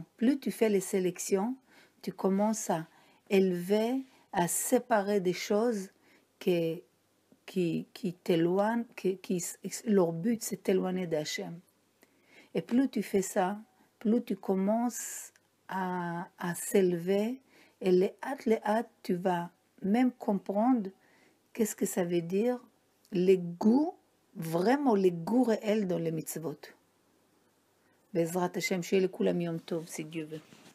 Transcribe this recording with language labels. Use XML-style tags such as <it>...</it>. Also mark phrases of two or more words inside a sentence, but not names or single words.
<fr>Plus tu fais les sélections, tu commences à élever, à séparer des choses qui t'éloignent, leur but c'est t'éloigner d'Hachem. Et plus tu fais ça, plus tu commences à s'élever, et les hâte, tu vas même comprendre qu'est-ce que ça veut dire, les goûts, vraiment les goûts réels dans les mitzvot.</fr> <he>בעזרת השם, שיהיה לכולם יום טוב,</he> <fr>si Dieu veut.</fr>